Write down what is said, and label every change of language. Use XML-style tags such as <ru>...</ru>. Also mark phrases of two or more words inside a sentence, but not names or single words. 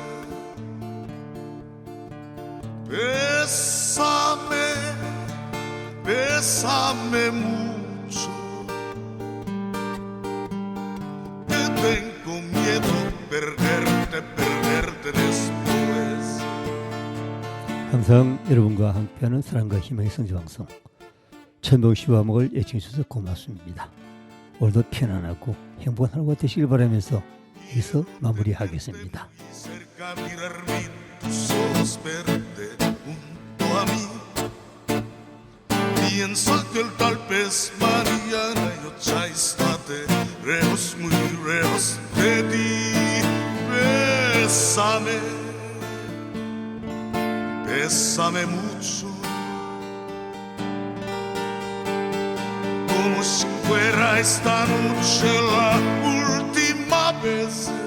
<es>Bésame, bésame mucho, que tengo miedo perderte después.</es> <ko>항상 여러분과 함께하는 사랑과 희망의 성지방송 천도 시와 먹을 애청해 주셔서 고맙습니다. 오늘도 편안하고 행복한 하루가 되시길 바라면서 여기서 마무리하겠습니다.</ko> <es>Piensa que tal vez mañana yo ya estaré lejos, muy lejos Bésame, bésame mucho, como si fuera esta noche la última vez.</es>